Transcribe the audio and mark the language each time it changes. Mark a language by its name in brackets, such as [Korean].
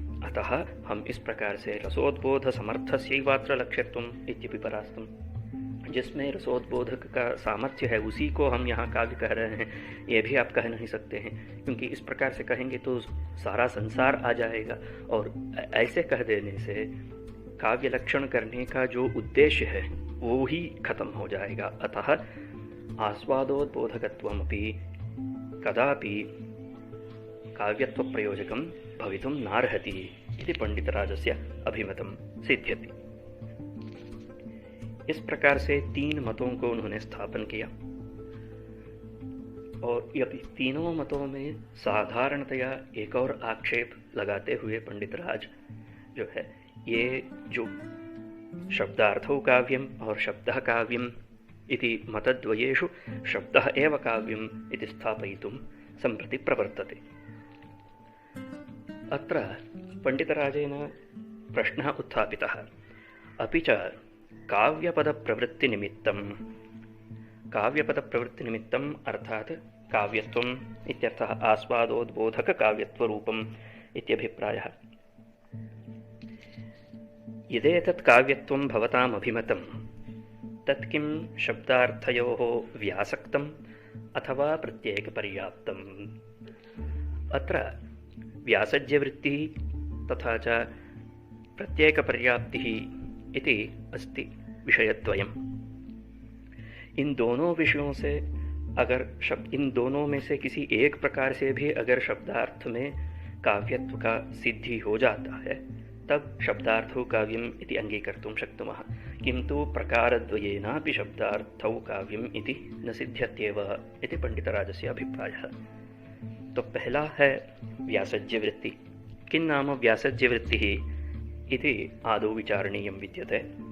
[Hindi] अतः हम इस प्रकार से [Sanskrit] रसोद्बोध समर्थस्यैवात्र लक्ष्यत्वम् इत्यपि परास्तम, [Hindi] जिसमें रसोद्बोधक का सामर्थ्य है उसी को हम यहाँ काव्य कह रहे हैं, ये भी आप कह नहीं सकते हैं, क्योंकि इस प्रकार से कहेंगे तो सारा संसार आ जाएगा, और ऐसे कह देने से काव्य लक्षण करने का जो उद्देश्य है वो ही खत्म हो जाएगा। [Sanskrit] अतः आस्वादोद्बोधकत्वमपि कदापि काव्यत्व प्रयोजकं भवितुं नार्हति इति पंडितराजस्य अभिमतं सिद्ध्यति। [Hindi] इस प्रकार से 3 मतों को उन्होंने स्थापन किया, और ये तीनों मतों में साधारणतया एक और आक्षेप लगाते हुए पंडितराज जो है, ये जो [Sanskrit] शब्दार्थौ काव्यम और शब्दः काव्यम इति मतद्वयेषु शब्दः एव काव्यम इति स्थापयितुं सम्प्रति प्रवर्तते। अत्र पंडितराजेन प्रश्नः उत्थापितः, अपि च काव्यपदप्रवृत्तिनिमित्तम् अर्थात् काव्यत्वम् इत्यर्थः आस्वादोद्बोधककाव्यत्वरूपम् इत्यभिप्रायः। यदेतत् काव्यत्वं भवताम् अभिमतं तत् किं शब्दार्थयोः व्यासक्तम् अथवा प्रत्येकपर्याप्तम्। अत्र व्यासज्यवृत्तिः तथा च प्रत्येकपर्याप्तिः इति अस्ति विषयद्वयम्। [Hindi] इन दोनों विषयों से अगर इन दोनों में से किसी एक प्रकार से भी अगर शब्दार्थ में काव्यत्व का सिद्धि हो जाता है, [Sanskrit] तब शब्दार्थौ काव्यम् इति अंगीकर्तुं शक्नुमः, किन्तु प्रकारद्वयेनापि शब्दार्थौ काव्यम् इति न सिद्ध्यत्येव इति पंडितराजस्य अभिप्रायः। [Hindi] तो पहला है व्यासज्यवृत्ति। [Sanskrit] किं नाम व्यासज्यवृत्तिः इति आदौ विचारणीयं विद्यते।